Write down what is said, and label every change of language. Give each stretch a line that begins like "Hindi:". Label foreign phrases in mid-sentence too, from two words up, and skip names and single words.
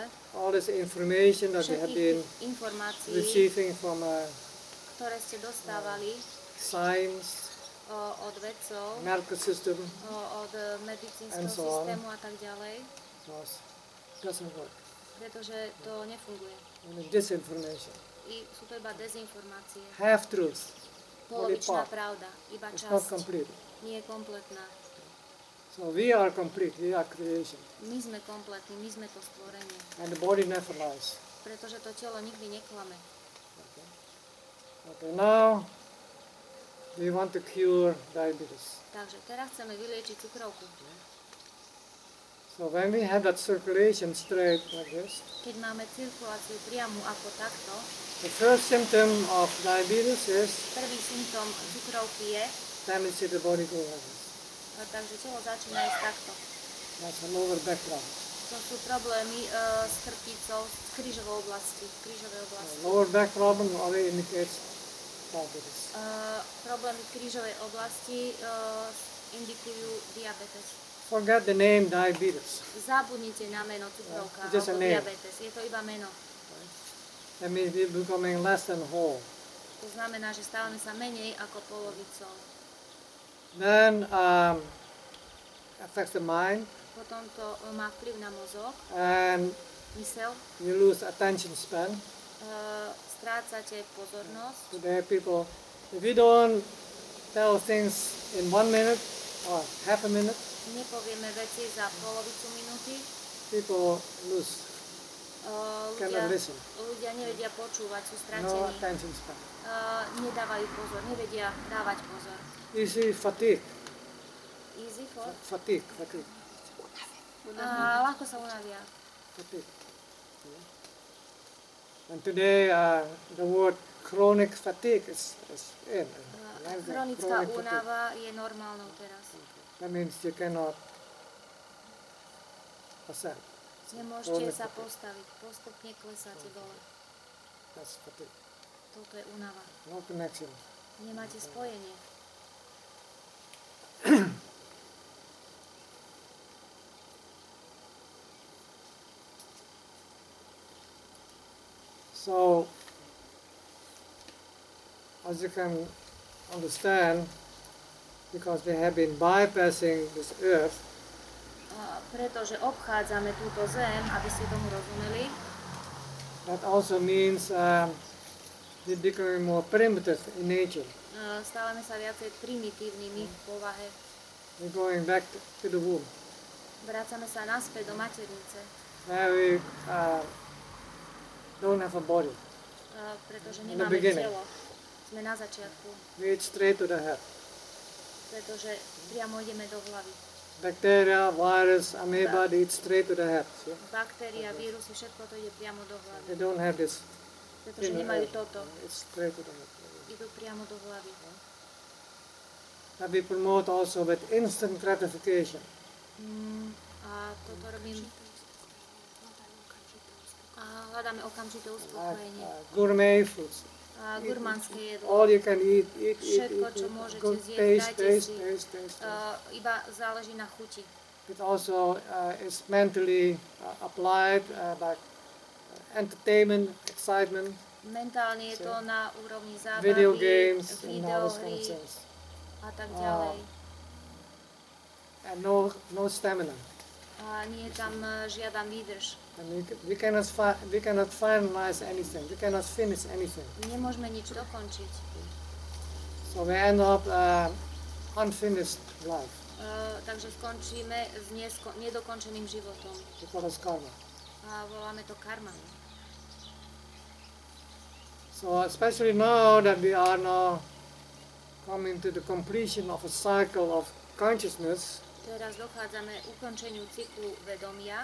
English: all this information that we have
Slovak: všetkých
English: been
Slovak: tých informácií,
English: receiving from
Slovak: ktoré ste dostávali
English: science,
Slovak: od vedcov,
English: medical system,
Slovak: od medicínskeho
English: And so on.
Slovak: systému a tak ďalej,
English: because it doesn't work.
Slovak: pretože to nefunguje.
English: Only disinformation,
Slovak: Sú to iba dezinformácie,
English: half truth,
Slovak: polovičná
English: part.
Slovak: pravda, iba
English: it's not
Slovak: časť,
English: complete.
Slovak: nie je kompletná.
English: So we are complete, we are creation,
Slovak: My sme kompletní, my sme to stvorenie,
English: and the body never lies.
Slovak: pretože to telo nikdy neklame.
English: Okay, now we want to cure diabetes.
Slovak: Takže teraz chceme vyliečiť cukrovku.
English: So when we have that circulation straight like this,
Slovak: Keď máme cirkuláciu priamu ako takto,
English: the first symptom of diabetes is
Slovak: prvý symptóm cukrovky je,
English: tendency of the body to like this.
Slovak: takže telo začína ísť takto.
English: That's a lower back problem.
Slovak: To sú problémy s chrbticou, z krížovej oblasti.
English: Lower back problem already indicates diabetes.
Slovak: Problémy v krížovej oblasti indikujú diabetes.
English: Forget the name diabetes.
Slovak: Zabudnite na meno cukrovka
English: It's just a
Slovak: alebo
English: name.
Slovak: diabetes. Je to iba meno.
English: That means we're becoming less than whole.
Slovak: To znamená, že stávame sa menej ako polovicou.
English: Then affects the mind,
Slovak: Potom to má vplyv na mozog,
English: and
Slovak: mysel.
English: you lose attention span.
Slovak: Strácate pozornosť.
English: Today people, if you don't tell things in 1 minute or half a minute,
Slovak: Nepovieme veci za polovicu minúty.
English: people lose cannot listen.
Slovak: ľudia nevedia počúvať, sú
English: No
Slovak: stratení.
English: attention span.
Slovak: Nedávajú pozor, nevedia dávať pozor.
English: Easy fatigue. Easy for? Fatigue.
Slovak: Ľahko sa unavia.
English: Fatigue. And today the word chronic fatigue is in.
Slovak: Chronická únava je normálnou teraz.
English: That means you cannot ascend.
Slovak: Nemôžete sa postaviť, postupne klesáte dole.
English: That's fatigue.
Slovak: Toto je únava.
English: No connection.
Slovak: Nemáte spojenie.
English: So, as you can understand, because we have been bypassing this earth,
Slovak: Pretože obchádzame túto zem, aby ste tomu rozumeli,
English: that also means we're becoming more primitive in nature.
Slovak: stávame sa viacej primitívnymi v povahe.
English: We're going back to the womb,
Slovak: Vracame sa naspäť do maternice,
English: where we don't have a body.
Slovak: Pretože
English: In the
Slovak: nemáme
English: beginning.
Slovak: telo. Sme na začiatku,
English: We eat straight to the head.
Slovak: pretože priamo ideme do hlavy.
English: Bacteria, virus, amoeba, they eat straight to the head. See?
Slovak: Baktéria, vírusy, všetko to ide priamo do hlavy.
English: They don't have this.
Slovak: Pretože nemajú toto.
English: It's straight to the head.
Slovak: Idú priamo do hlavy.
English: That we promote also with instant gratification.
Slovak: A toto robím. A hľadáme okamžité uspokojenie.
English: Gourmet foods.
Slovak: A gurmánske jedlo.
English: All you can eat.
Slovak: Všetko, čo môžete
English: Good
Slovak: zjesť, dajte si.
English: taste.
Slovak: Iba záleží na chuti.
English: It also is mentally applied, like entertainment, excitement,
Slovak: Mentálne je to na úrovni
English: video
Slovak: zábavy,
English: games, and all those kind of
Slovak: videohry
English: things.
Slovak: a tak ďalej.
English: And no stamina.
Slovak: A nie je tam žiadna výdrž.
English: And we cannot finalize anything. We cannot finish anything.
Slovak: Nemôžeme nič dokončiť.
English: So we end up unfinished life.
Slovak: Takže skončíme s nedokončeným životom.
English: We call it karma.
Slovak: A voláme to karma.
English: So especially now that we are now coming to the completion of a cycle of consciousness,
Slovak: Teraz dochádzame ukončeniu cyklu vedomia,